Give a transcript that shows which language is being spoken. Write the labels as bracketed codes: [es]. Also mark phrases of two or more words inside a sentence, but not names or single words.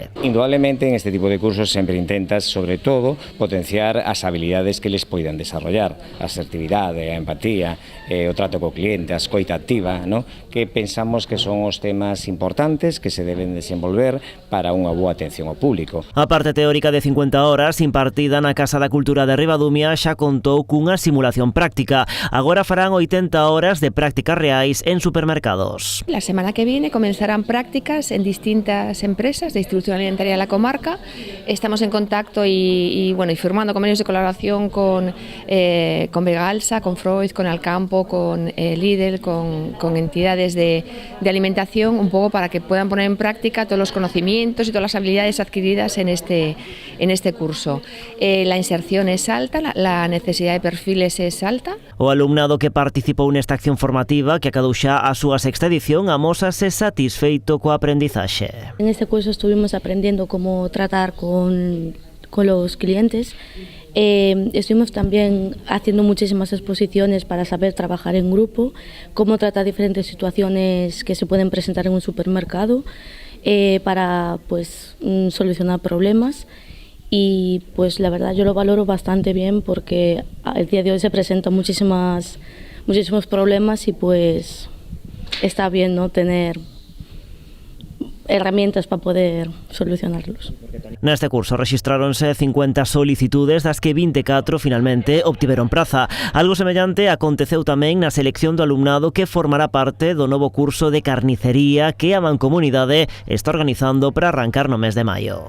[es] Indudablemente en este tipo de cursos [gl] sempre intentas, sobre todo, potenciar as habilidades que les poidan desarrollar, a asertividade, a empatía, o trato co cliente, a escoita activa, ¿no? Que pensamos que son os temas importantes que se deben desenvolver para unha boa atención ao público. A parte teórica de 50 horas impartida na Casa da Cultura de Ribadumia xa contou cunha simulación práctica. Agora farán 80 horas de prácticas reais en supermercados. [es] La semana que viene comenzarán prácticas en distintas empresas de distribución alimentaria de la comarca. Estamos en contacto y firmando convenios de colaboración con Vegalsa, con Freud, con Alcampo, con Lidl, con entidades de alimentación, un poco para que puedan poner en práctica todos los conocimientos y todas las habilidades adquiridas en este curso. La inserción es alta, la necesidad de perfiles es alta. [gl] O alumnado que participou nesta acción formativa, que acadou xa a súa sexta edición, amósase satisfeito coa aprendizaxe. [es] En este curso estuvimos aprendiendo cómo tratar con los clientes. Estuvimos también haciendo muchísimas exposiciones para saber trabajar en grupo, cómo tratar diferentes situaciones que se pueden presentar en un supermercado, para solucionar problemas, y pues la verdad yo lo valoro bastante bien porque el día de hoy se presentan muchísimos problemas y pues está bien, ¿no?, tener herramientas para poder solucionarlos. [gl] Neste curso rexistráronse 50 solicitudes, das que 24 finalmente obtiveron praza. Algo semellante aconteceu tamén na selección do alumnado que formará parte do novo curso de carnicería que a Mancomunidade está organizando para arrancar no mes de maio.